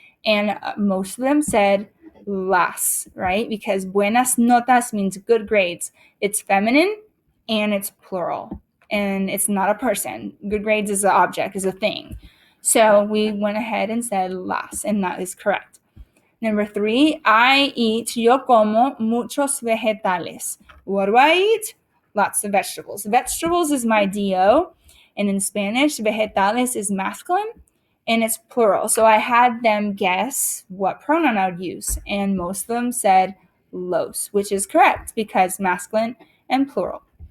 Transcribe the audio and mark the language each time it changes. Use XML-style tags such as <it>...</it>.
<en>And most of them said las, right? Because buenas notas means good grades. It's feminine and it's plural, and it's not a person. Good grades is an object, is a thing. So we went ahead and said las, and that is correct. Number 3,</en> <es>yo como muchos vegetales.</es> <en>What do I eat? Lots of vegetables. Vegetables is my DO, and in Spanish, vegetales is masculine, and it's plural. So I had them guess what pronoun I would use, and most of them said los, which is correct because masculine and plural.</en>